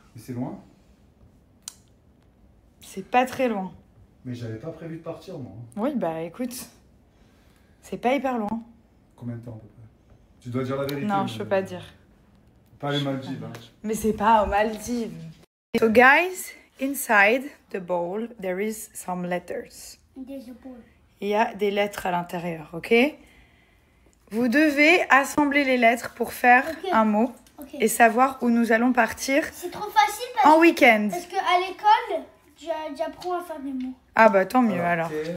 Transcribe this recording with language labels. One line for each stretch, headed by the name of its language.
French: Mais c'est loin? C'est pas très loin. Mais j'avais pas prévu de partir, moi. Oui, bah écoute, c'est pas hyper loin. Combien de temps à peu près? Tu dois dire la vérité. Non, je peux pas dire. Pas les Maldives. Hein. Mais c'est pas aux Maldives.
English: So guys, inside the bowl, there is some letters.
French: Il y a des lettres à l'intérieur, ok? Vous devez assembler les lettres pour faire un mot et savoir où nous allons partir. C'est trop facile en week-end. Parce qu'à l'école, j'apprends à faire des mots. Ah bah tant mieux alors.